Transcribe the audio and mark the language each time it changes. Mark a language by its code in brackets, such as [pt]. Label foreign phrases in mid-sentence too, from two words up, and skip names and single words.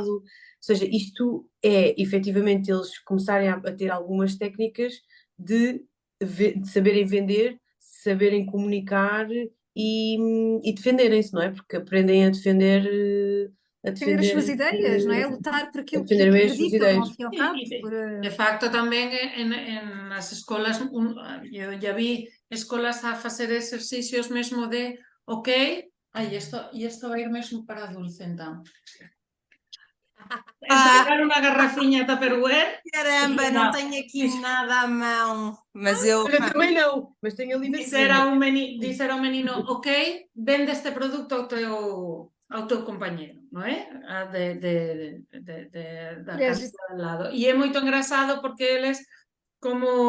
[pt] Ou seja, isto é, efetivamente, eles começarem a ter algumas técnicas de saberem vender, saberem comunicar e defenderem-se, não é? Porque aprendem a defender... Defender as suas ideias, não é? Lutar por aquilo que defender bem as suas acreditam, ao ideias. fim e ao cabo. [gl] De facto, tamén nas escolas, eu já vi escolas a facer exercicios mesmo de, ok, isto vai ir mesmo para Dulce, entón. Entregar unha garrafiña Tupperware. [pt] Caramba, não tenho aqui nada à mão, mas eu... Olha, também não, mas tenho ali na [gl] Dizer ao menino, ok, vende este produto ao teu compañero, non é? Da casa ao lado. E é moito engraçado porque eles como